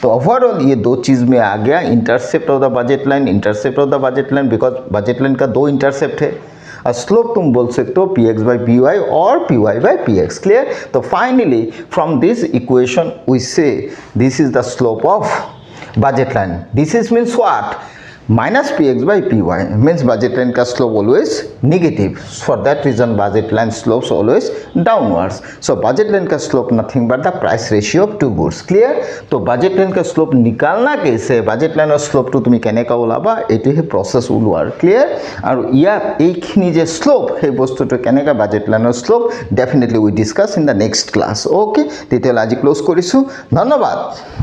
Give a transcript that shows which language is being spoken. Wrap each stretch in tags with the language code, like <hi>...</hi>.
<hi>तो ओवरऑल ये दो चीज़ में आ गया, intercept of the budget line, intercept of the budget line, because budget line का दो इंटरसेप्ट है। और स्लोप तुम बोल सकते हो px by py और py by px, क्लियर?</hi> <en>तो finally from this equation we say this is the slope of budget line. This is means what? Minus px by py means budget line का slope always negative. For that reason budget line slopes always downwards. So budget line का slope nothing but the price ratio of two goods, clear?</en> <hi>तो budget line का slope निकालना कैसे,</hi> <as>budget line और slope to তুমি কেনেকা ওলাবা, এইটো হে process ওলোৱাৰ, clear? আৰু ইয়াত এইখিনি যে slope সেই বস্তুটো কেনেকা budget line slope</as> <en>definitely we discuss in the next class, okay?</en> <as>তেতিয়াহ'লে আজি ক্লোজ কৰিছো, ধন্যবাদ।</as>